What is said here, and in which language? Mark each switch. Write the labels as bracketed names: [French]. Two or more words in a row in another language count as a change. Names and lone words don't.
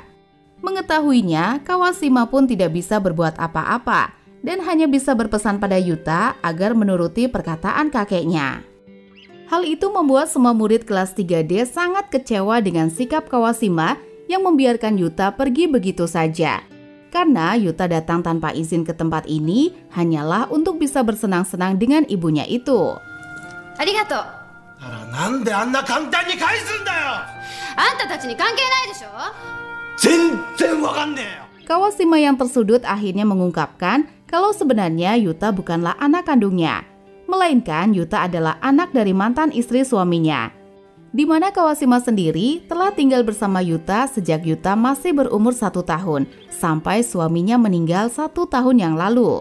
[Indonesian] Mengetahuinya, Kawashima pun tidak bisa berbuat apa-apa, dan hanya bisa berpesan pada Yuta agar menuruti perkataan kakeknya. Hal itu membuat semua murid kelas 3D sangat kecewa dengan sikap Kawashima yang membiarkan Yuta pergi begitu saja. Karena Yuta datang tanpa izin ke tempat ini hanyalah untuk bisa bersenang-senang dengan ibunya itu. [Japanese] ありがとう。なんであんな簡単に返すんだよ。あんたたちに関係ないでしょ。全然わかんねえよ。 [Indonesian] Kawashima yang tersudut akhirnya mengungkapkan kalau sebenarnya Yuta bukanlah anak kandungnya, melainkan Yuta adalah anak dari mantan istri suaminya. Di mana Kawashima sendiri telah tinggal bersama Yuta sejak Yuta masih berumur 1 tahun, sampai suaminya meninggal 1 tahun yang lalu.